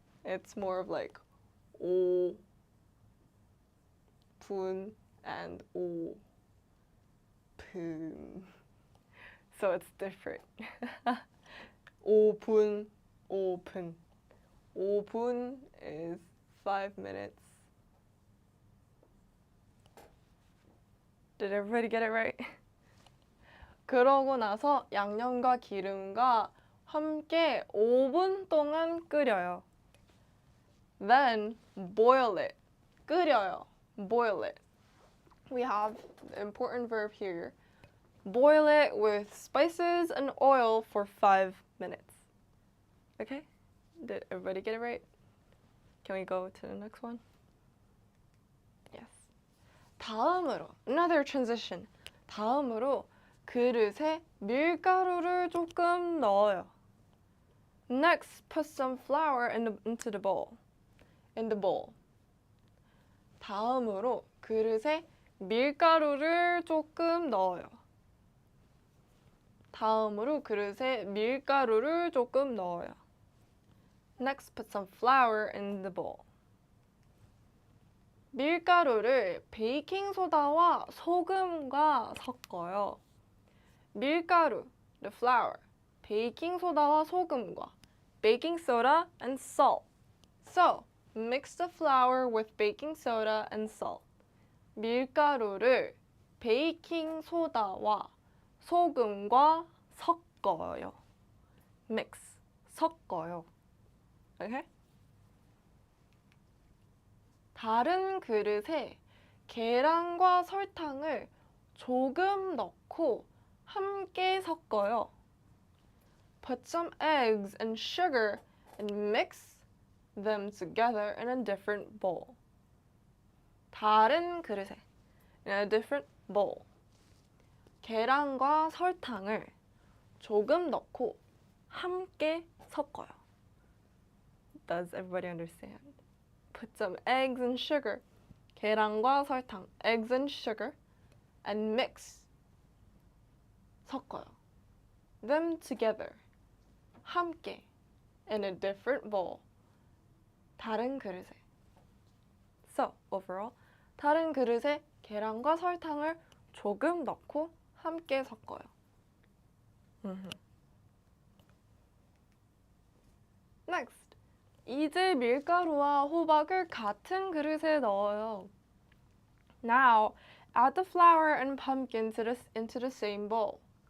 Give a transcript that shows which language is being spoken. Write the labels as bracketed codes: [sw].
[en] It's more of like 5분 and 5분. So it's different. 5분, 5분. 5분 is 5 minutes. Did everybody get it right? [ko] 그러고 나서 양념과 기름과 함께 5분 동안 끓여요. [en] Then boil it. 끓여요. Boil it. We have the important verb here. Boil it with spices and oil for 5 minutes. Okay? Did everybody get it right? Can we go to the next one? Yes. 다음으로, another transition. [ko] 다음으로 그릇에 밀가루를 조금 넣어요. [en] Next, put some flour into the bowl. In the bowl. [ko] 다음으로 그릇에 밀가루를 조금 넣어요. 다음으로 그릇에 밀가루를 조금 넣어요. [en] Next, put some flour in the bowl. [ko] 밀가루를 베이킹소다와 소금과 섞어요. [en] 밀가루, the flour, [ko] 베이킹소다와 소금과 [en] baking soda and salt. So, mix the flour with baking soda and salt. [ko] 밀가루를 베이킹소다와 소금과 섞어요. [en] Mix, 섞어요. Okay? [ko] 다른 그릇에 계란과 설탕을 조금 넣고 함께 섞어요. [en] Put some eggs and sugar and mix them together in a different bowl. [ko] 다른 그릇에. [en] in a different bowl. [ko] 계란과 설탕을 조금 넣고 함께 섞어요. [en] Does everybody understand? Put some eggs and sugar. [ko] 계란과 설탕, [en] eggs and sugar, and mix. 섞어요. Them together. 함께. In a different bowl. [ko] 다른 그릇에. [en] So, overall, [ko] 다른 그릇에 계란과 설탕을 조금 넣고 함께 섞어요. [en] Next. [ko] 이제 밀가루와 호박을 같은 그릇에 넣어요. [en] Now, add the flour and pumpkin into the same bowl.